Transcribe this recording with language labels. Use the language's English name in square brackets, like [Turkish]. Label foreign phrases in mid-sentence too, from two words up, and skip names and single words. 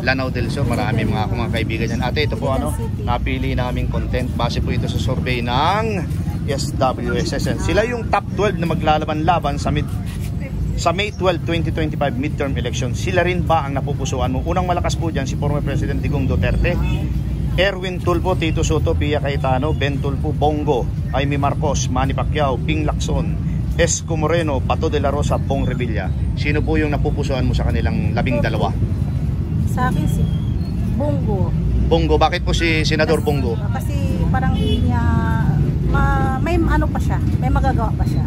[Filipino] Lanao del Sur. Marami mga kaibigan yan. Ate, ito po napili naming content. Base po ito sa survey ng SWSSN. Sila yung top 12 na maglalaban-laban sa May 12, 2025 [English] midterm election. [Filipino] Sila rin ba ang napupusuan mo? Unang malakas po dyan si [English] former President [Filipino] Digong Duterte, Erwin Tulfo, Tito Soto, Pia Cayetano, Ben Tulfo, Bongo, Amy Marcos, Manny Pacquiao, Ping Lacson, Isko Moreno, Bato de la Rosa, Bong Revilla. Sino po yung napupusuan mo sa kanilang 12? Sa akin si Bongo. Bongo, bakit po si Senador Bongo? Kasi parang niya may pa siya, may magagawa pa siya.